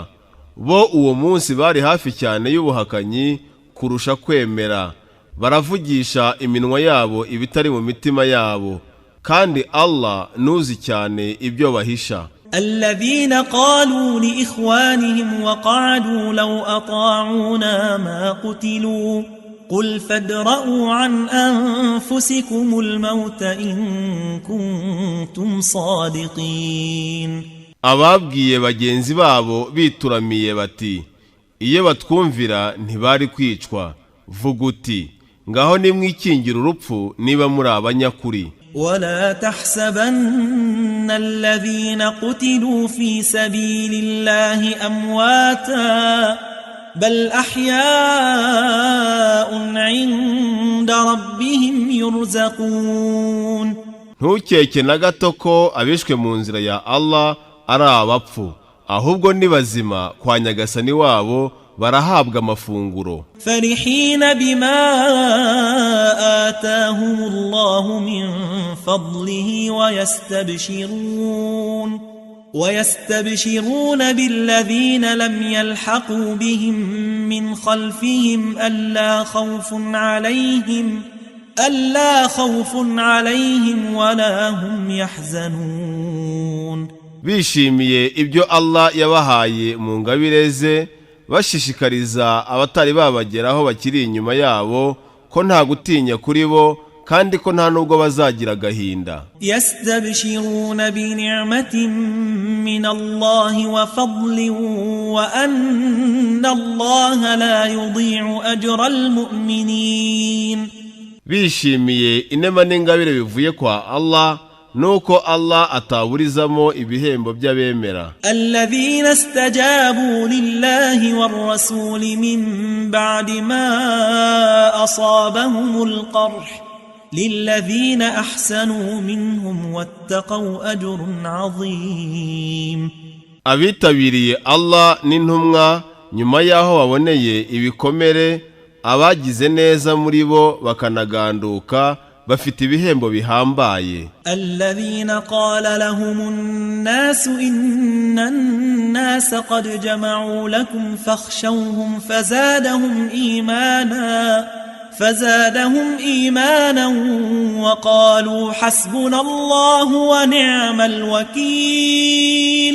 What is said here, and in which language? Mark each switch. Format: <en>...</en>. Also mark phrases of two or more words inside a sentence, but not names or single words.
<rw>Bo uwo munsi bari hafi cyane y'ubuhakanyi kurusha kwemera. Baravugisha iminwa yabo ibitari mu mitima yabo, kandi Allah nuzi cyane ibyo bahisha.</rw> <ar>الذين قالوا لإخوانهم وقعدوا لو أطاعونا ما قتلوا قل فادرءوا عن أنفسكم الموت إن كنتم صادقين.</ar> <rw>Ababwiye bagenzi babo bituramiye bati iyo batwumvira ntibari kwicwa. Vuga uti ngaho nimwikingira urupfu niba muri abanyakuri.</rw> <ar>ولا تحسبن الذين قتلوا في سبيل الله أمواتا بل أحياء عند ربهم يرزقون.</ar> <rw>ntukeke na gato ko abishwe mu nzira ya Allah ari abapfu, ahubwo ni bazima kwa nyagasani wabo, barahabwa amafunguro.</rw> <ar>فرحين بما آتاهم الله من فضله ويستبشرون بالذين لم يلحقوا بهم من خلفهم ألا خوف عليهم ولا هم يحزنون.</ar> <rw>bishimiye ibyo Allah yabahaye mu ngabire ze, bashishikariza abatari babageraho bakiri inyuma yabo ko nta gutinya kuri bo kandi ko nta nubwo bazagira agahinda.</rw> <ar>يستبشرون بنعمة من الله وفضل وأن الله لا يضيع أجر المؤمنين.</ar> <rw>bishimiye inema n'ingabire bivuye kwa Allah, nuko Allah ataburizamo ibihembo by'abemera.</rw> <ar>الذين استجابوا لله والرسول من بعد ما أصابهم القرح للذين أحسنوا منهم واتقوا أجر عظيم.</ar> <rw>abitabiriye Allah n'intumwa nyuma yaho baboneye ibikomere, abagize neza muri bo bakanaganduka, bafite ibihembo bihambaye.</rw> <ar>الذين قال لهم الناس إن الناس قد جمعوا لكم فاخشوهم فزادهم إيمانا وقالوا حسبنا الله ونعم الوكيل.</ar>